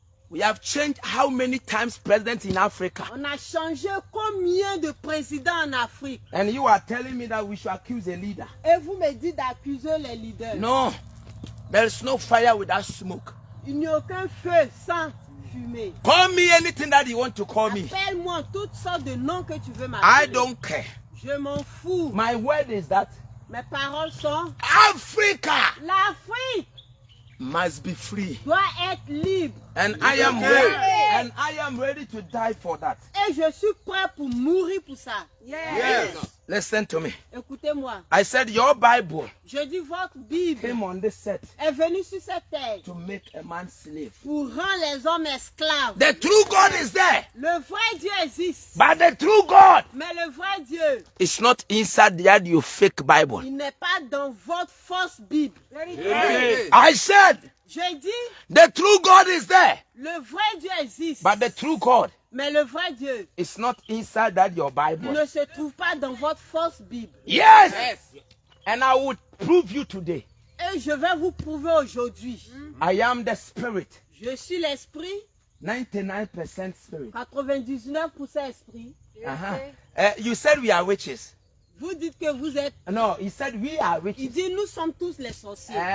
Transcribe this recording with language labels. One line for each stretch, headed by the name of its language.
English: We have changed how many times presidents in Africa?
French: On a changé combien de présidents en Afrique?
English: And you are telling me that we should accuse a leader?
French: Et vous me dites d'accuser les leaders.
English: No, there is no fire without smoke.
French: Il n'y a aucun feu sans fumée.
English: Call me anything that you want to call me.
French: Appelle-moi toutes sortes de noms que tu veux
English: I
French: m'appeler.
English: don't care.
French: Je m'en fous.
English: My word is that
French: Mes paroles sont
English: Africa
French: l'Afrique
English: must be free.
French: doit être libre.
English: And I am ready. And I am ready to die for that.
French: Et je suis prêt pour mourir pour ça.
English: Listen to me.
French: Écoutez-moi.
English: I said your Bible
French: Je dis votre Bible
English: came on this set
French: est venue sur cette terre
English: to make a man slave.
French: pour rendre les hommes esclaves.
English: The true God is there.
French: Le vrai Dieu existe.
English: But the true God
French: Mais le vrai Dieu,
English: is not inside that your fake Bible.
French: il n'est pas dans votre fausse Bible.
English: I said
French: Je dis,
English: the true God is there.
French: le vrai Dieu existe.
English: But the true God
French: Mais le vrai Dieu
English: is not inside that your Bible.
French: ne se trouve pas dans votre fausse Bible.
English: Yes. And I would prove you today.
French: Et je vais vous prouver aujourd'hui.
English: I am the spirit.
French: Je suis l'esprit,
English: 99% spirit.
French: 99% esprit.
English: You said we are witches.
French: Vous dites que vous êtes...
English: No, he said we are
French: Il
English: witches.
French: dit nous sommes tous les sorciers.